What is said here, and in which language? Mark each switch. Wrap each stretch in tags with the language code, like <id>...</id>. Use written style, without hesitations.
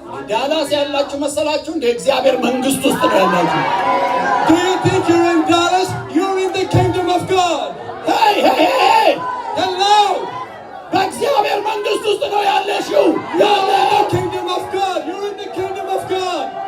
<am>ዳላስ ያላችሁ መሰላችሁ እንደ እግዚአብሔር መንግስት ውስጥ ነው ያላችሁ።</am> <en>Do you think you're in Dallas? You're in the kingdom of God. Hey! Hello.</en> <am>በእግዚአብሔር መንግስት ውስጥ ነው ያለሽው።</am> <en>You're in the kingdom of God. You're in the kingdom of God.</en>